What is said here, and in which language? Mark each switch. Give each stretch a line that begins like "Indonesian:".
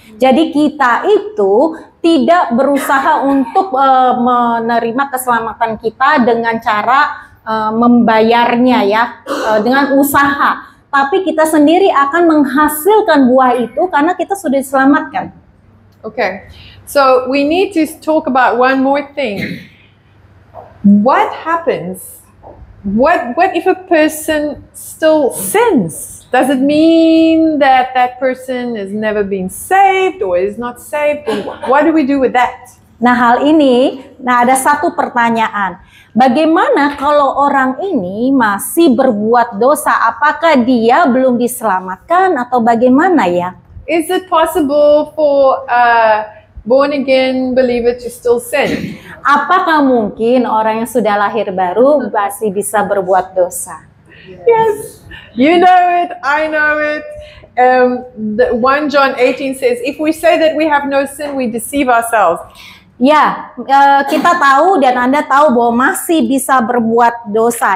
Indonesian: Jadi kita itu tidak berusaha untuk menerima keselamatan kita dengan cara membayarnya ya, dengan usaha. Tapi kita sendiri akan menghasilkan buah itu karena kita sudah diselamatkan.
English: Okay, so we need to talk about one more thing. What happens? What if a person still sins? Does it mean that that person has never been saved or is not saved? What do we do with that?
Indonesian: Nah, ada satu pertanyaan. Bagaimana kalau orang ini masih berbuat dosa? Apakah dia belum diselamatkan atau bagaimana ya?
English: Is it possible for born again believer to still sin?
Indonesian: Apakah mungkin orang yang sudah lahir baru masih bisa berbuat dosa?
English: Yes, you know it, I know it. 1 John 18 says, if we say that we have no sin, we deceive ourselves.
Indonesian: Ya, kita tahu dan Anda tahu bahwa masih bisa berbuat dosa.